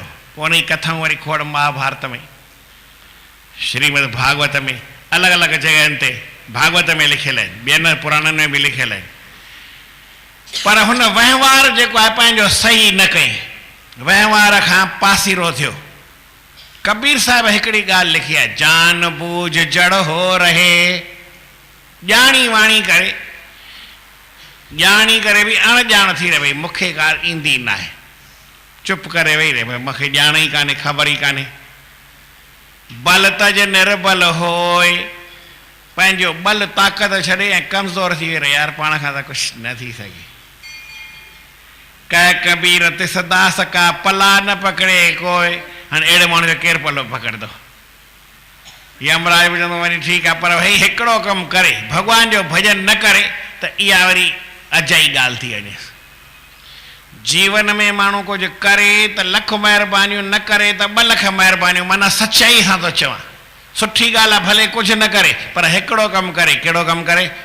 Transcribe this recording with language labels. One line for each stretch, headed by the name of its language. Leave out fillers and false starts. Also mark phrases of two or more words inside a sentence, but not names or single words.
Sindhi: पोइ उन जी कथाऊं वरी खोड़ महाभारत में, श्रीमद भागवत में, अलॻि अलॻि जॻहियुनि ते भागवत में लिखियल आहिनि, ॿियनि पुराणनि में बि लिखियल आहिनि। पर हुन वहिंवार जेको आहे पंहिंजो सही न कई, वहिंवार खां पासीरो थियो। कबीर साहिब हिकिड़ी ॻाल्हि लिखी आहे,
Hindi: जान बूझ जड़ हो रहे,
Sindhi: ॼाणी वाणी करे, ॼाणी करे बि अणॼाण थी रहे, भई मूंखे ॻाल्हि ईंदी न आहे, चुप करे वेही रहे, भई मूंखे ॼाण ई कान्हे, ख़बर ई कान्हे।
Hindi: बल तज निर्बल होय,
Sindhi: पंहिंजो बल ताक़त छॾे ऐं कमज़ोर थी वियो, यार पाण खां त कुझु न थी सघे।
Hindi: कह कबीर तिस दास का पला न पकड़े कोई,
Sindhi: हाणे अहिड़े माण्हू जो केरु पलो पकड़ंदो? यमराज बि चवंदो वञी ठीकु आहे, पर भई हिकिड़ो कमु करे, भॻवान जो भॼन न करे त इहा वरी अजाई ॻाल्हि थी वञे। जीवन में माण्हू कुझु करे त लख महिरबानियूं, न करे त 2 लख महिरबानियूं, माना सचाई सां थो चवां। सुठी ॻाल्हि आहे भले कुझु न करे, पर हिकिड़ो कमु करे। कहिड़ो कमु करे?